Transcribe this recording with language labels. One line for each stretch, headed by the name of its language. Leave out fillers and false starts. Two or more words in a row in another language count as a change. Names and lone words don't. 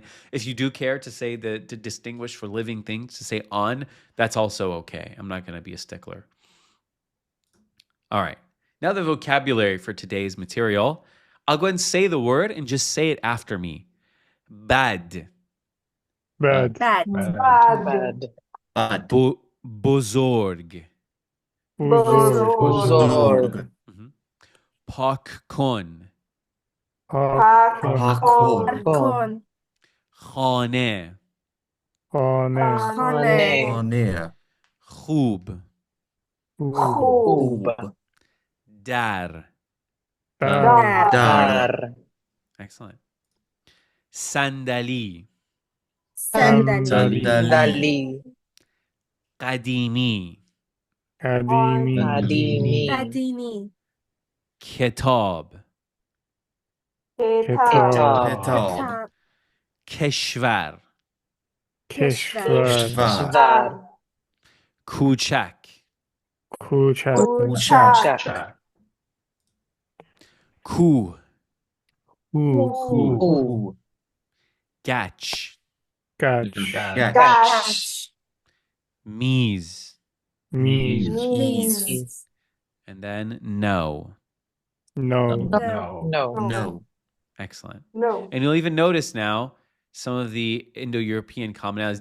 English: If you do care to say to distinguish for living things, to say on, that's also okay. I'm not going to be a stickler. All right. Now the vocabulary for today's material. I'll go ahead and say the word and just say it after me. Bad. Bad. Bad. Buzorg. Buzorg. Pakkon. Con. Khane. Khane. Khub. Khub. Dar. Dar. Excellent. Sandali. Sandali. Qadimi. Kadini. Kitab. Kitab. Keshvar. Keshvar. Kuchak. Kuchak. Ku. Ku. Gach. Gach. Mies. Knees. And then no. No. Excellent. No. And you'll even notice now some of the Indo-European commonalities.